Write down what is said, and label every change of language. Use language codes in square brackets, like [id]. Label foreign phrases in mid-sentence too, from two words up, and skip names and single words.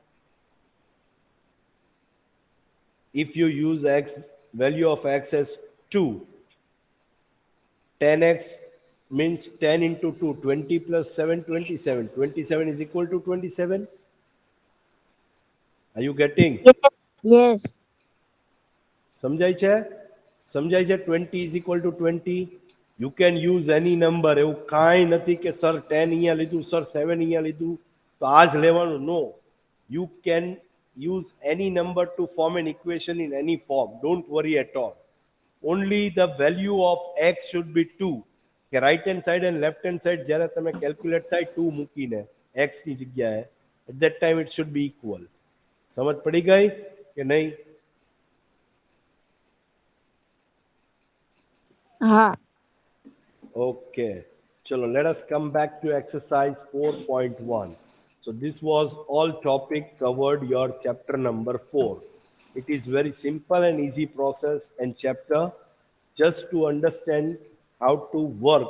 [en] If you use x, value of x as 2, 10x means 10 into 2, 20 plus 7, 27. 27 is equal to 27. Are you getting? Yes. Yes. [gu] સમજાય છે? સમજાય છે? [en] 20 is equal to 20. You can use any number. [gu] એવું કાંઈ નથી કે સર 10 અહીંયા લીધું, સર 7 અહીંયા લીધું, તો આ જ લેવાનું. [en] No. You can use any number to form an equation in any form. Don't worry at all. Only the value of x should be 2. [gu] કે [en] right hand side and left hand side [gu] જ્યારે તમે કેલ્ક્યુલેટ થાય 2 મૂકીને x ની જગ્યાએ, [en] at that time it should be equal. [gu] સમજ પડી ગઈ કે નહીં? હા. [en] Okay. Chalo, let us come back to exercise 4.1. So this was all topic covered your chapter number 4. It is very simple and easy process and chapter just to understand how to work.